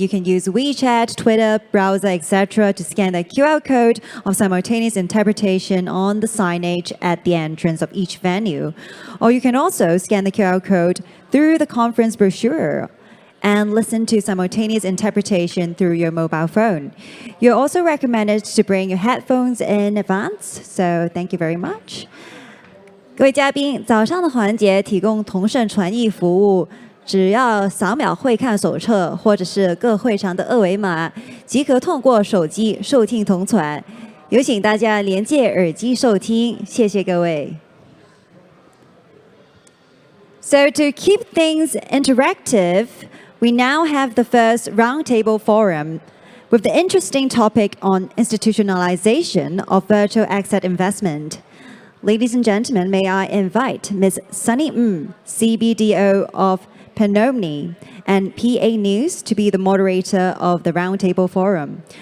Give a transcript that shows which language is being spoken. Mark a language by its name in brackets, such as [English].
[English] You can use WeChat, Twitter, browser, etc. to scan the QR code of simultaneous interpretation on the signage at the entrance of each venue. Or you can also scan the QR code through the conference brochure and listen to simultaneous interpretation through your mobile phone. You're also recommended to bring your headphones in advance, so thank you very much. [Chinese] 各位嘉宾，早上的环节提供同声传译服务，只要扫描会看手册或者是各会场的二维码，即可通过手机收听同传。有请大家连接耳机收听，谢谢各位。 [English] So to keep things interactive, we now have the first roundtable forum with the interesting topic on institutionalization of virtual asset investment. Ladies and gentlemen, may I invite Ms. Sunny CBDO of Panomni and PA News to be the moderator of the roundtable forum.